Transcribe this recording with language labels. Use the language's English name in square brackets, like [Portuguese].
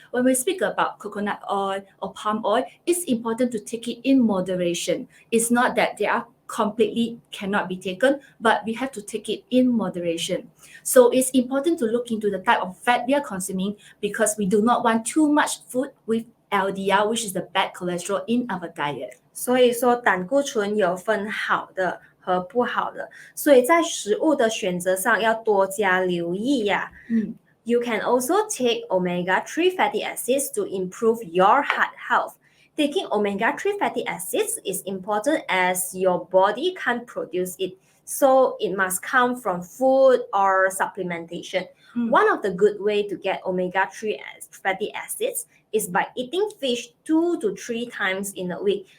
[English] When we speak about coconut oil or palm oil, it's important to take it in moderation. It's not that they are completely cannot be taken, but we have to take it in moderation. So it's important to look into the type of fat we are consuming because we do not want too much food with LDL, which is the bad cholesterol in our diet. [Chinese] 所以说胆固醇有分好的和不好的，所以在食物的选择上要多加留意呀。 [English] You can also take omega-3 fatty acids to improve your heart health. Taking omega-3 fatty acids is important as your body can't produce it, so it must come from food or supplementation. One of the good way to get omega-3 fatty acids is by eating fish 2 to 3 times in a week.